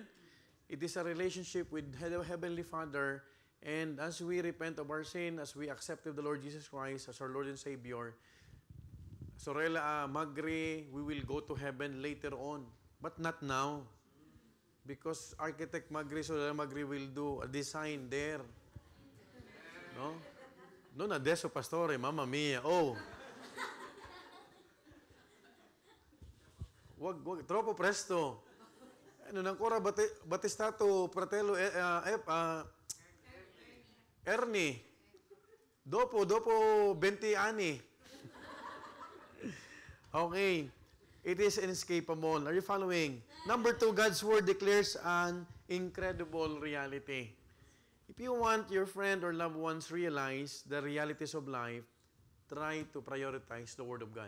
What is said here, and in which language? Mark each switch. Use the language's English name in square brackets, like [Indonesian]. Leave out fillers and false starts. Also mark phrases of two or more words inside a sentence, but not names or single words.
[English] It is a relationship with Heavenly Father, and as we repent of our sin, as we accepted the Lord Jesus Christ as our Lord and Savior, Sorella Magri, we will go to heaven later on, but not now. Because Architect Magri, Sorella Magri will do a design there. No? [Italian] Non adesso, Pastore, mamma mia. Wag, troppo presto. [Filipino] Ano nang [Italian] ancora Battistato, fratello Ernie. Dopo 20 anni. [English] Okay. It is inescapable. Are you following? Number 2, God's Word declares an incredible reality. If you want your friend or loved ones realize the realities of life, try to prioritize the Word of God.